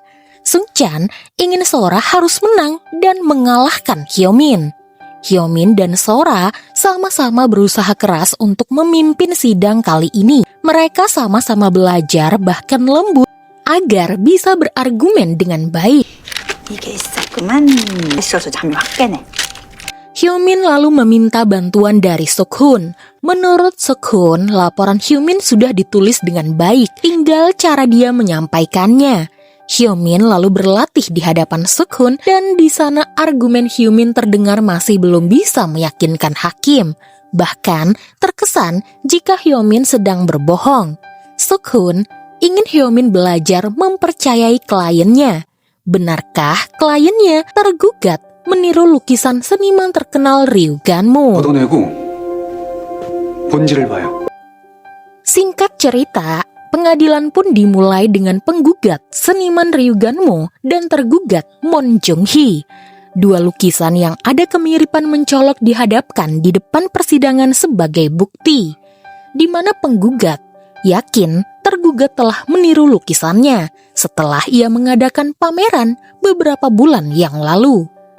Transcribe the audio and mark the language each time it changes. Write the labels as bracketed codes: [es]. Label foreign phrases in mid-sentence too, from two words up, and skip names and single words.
[id] Sung-chan ingin Sora harus menang dan mengalahkan Hyomin. Hyomin dan Sora sama-sama berusaha keras untuk memimpin sidang kali ini. Mereka sama-sama belajar bahkan lembut agar bisa berargumen dengan baik. [ko] 이게 있었구만. 있어서 잠이 확 깨네. [id] Hyomin lalu meminta bantuan dari Sukhun. Menurut Sukhun, laporan Hyomin sudah ditulis dengan baik, tinggal cara dia menyampaikannya. Hyomin lalu berlatih di hadapan Sukhun dan di sana argumen Hyomin terdengar masih belum bisa meyakinkan hakim. Bahkan terkesan jika Hyomin sedang berbohong. Sukhun ingin Hyomin belajar mempercayai kliennya. Benarkah kliennya tergugat meniru lukisan seniman terkenal Ryu Ganmo? [ko] 걷어내고 본질을 봐요. [id] Singkat cerita, pengadilan pun dimulai dengan penggugat seniman Ryu Ganmo dan tergugat Mon Jung-hee. Dua lukisan yang ada kemiripan mencolok dihadapkan di depan persidangan sebagai bukti, di mana penggugat yakin tergugat telah meniru lukisannya setelah ia mengadakan pameran beberapa bulan yang lalu.